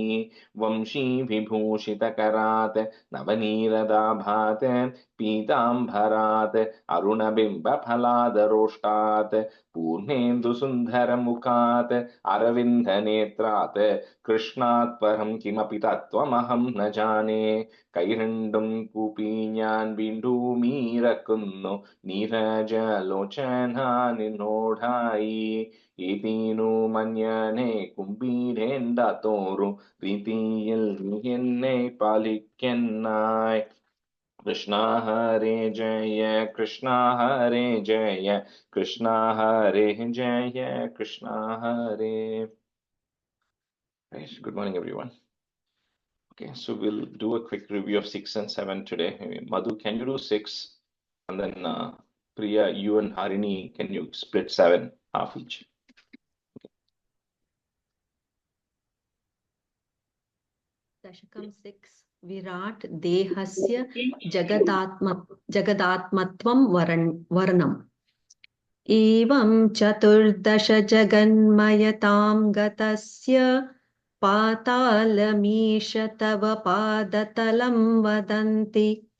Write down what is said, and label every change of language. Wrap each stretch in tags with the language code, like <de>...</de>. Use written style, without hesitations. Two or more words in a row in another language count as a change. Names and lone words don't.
<sa>वंशी विभूषितकरात् नवनीरदाभात् पीताम्बरात् अरुणबिम्बफलादरोष्टात् पूर्णेन्दुसुन्दरमुखात् अरविन्दनेत्रात् कृष्णात् परं किमपि तत्त्वमहं न जाने।</sa> <ml>കൈരണ്ടും കൂപ്പി ഞാൻ വീണ്ടുമീറക്കുന്നു നീരജലോചന നിന്നോടായി. ഏതീനു മഞ്ഞനെ കുമ്പീരേണ്ട തോറും പ്രീതിയിൽ നീ എന്നെ പാലിക്കന്നായി.</ml> <sa>കൃഷ്ണ ഹരേ ജയ കൃഷ്ണ ഹരേ ജയ കൃഷ്ണ ഹരേ ജയ കൃഷ്ണ ഹരേ.</sa> <en>Good morning, everyone. Okay, so we'll do a quick review of 6 and 7 today. Madhu, can you do 6? And then Priya, you and Harini, can you split 7, half each? Dasakam 6.</en> <sa>विराट् देहस्य जगदात्मत्वम् वर्णनम्. एवं चतुर्दश जगन्मयतां गतस्य पातालमीश तव पादतलं वदन्ति</sa>